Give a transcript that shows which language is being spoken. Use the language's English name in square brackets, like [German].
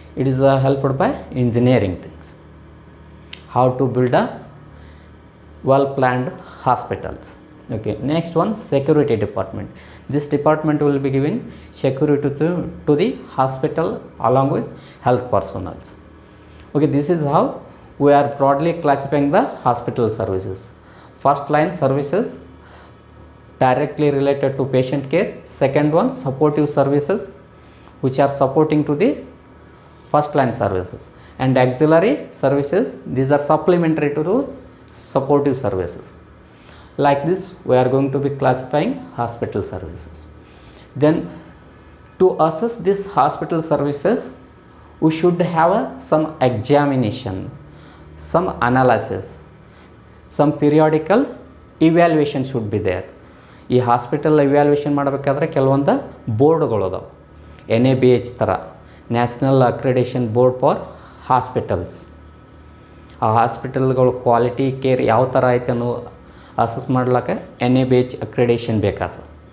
[English] It is helped by engineering things. How to build a well planned hospitals. Okay, next one, security department. This department will be giving security to the hospital along with health personnel. Okay, this is how we are broadly classifying the hospital services. First line services directly related to patient care. Second one, supportive services which are supporting to the first line services. And auxiliary services, these are supplementary to the supportive services. Like this we are going to be classifying hospital services. Then to assess this hospital services, we should have some examination, some analysis, some periodical evaluation should be there. [Kannada] ಈ hospital evaluation ಮಾಡಬೇಕಾದ್ರೆ ಕೆಲವೊಂದು ಬೋರ್ಡ್ಗಳು ಅದಾವೆ. NABH ಥರ, national accreditation board for hospitals. ಆ ಹಾಸ್ಪಿಟಲ್ಗಳು quality care ಯಾವ ಥರ ಐತೆ ಅನ್ನೋ ಅಸೆಸ್ ಮಾಡ್ಲಿಕ್ಕೆ NABH ಅಕ್ರಿಡೇಷನ್ ಬೇಕಾಗ್ತದೆ.